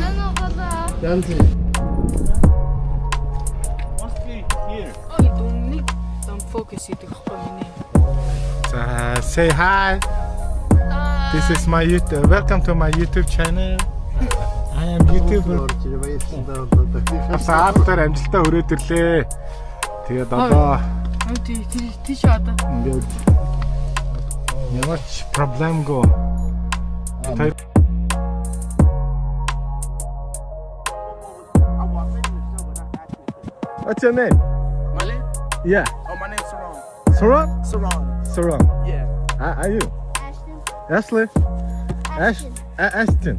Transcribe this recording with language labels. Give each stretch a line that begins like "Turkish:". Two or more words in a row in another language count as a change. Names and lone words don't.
Mongolian: Янзи.
English: Don't focus
Mongolian: идэх байхгүй миний.
English: Say hi. This is my YouTube. Welcome to my YouTube channel. I am YouTuber.
Mongolian: Саатаар амжилтаа өрөөд ирлээ. Тэгээд одоо Тийш одоо. ингээд ямар ч проблемгүй.
English: What's your name? My name? Yeah. Oh, my name's Saran. Saran? Saran. Saran. Yeah. Are you? Ashton. Ashley? Ashton.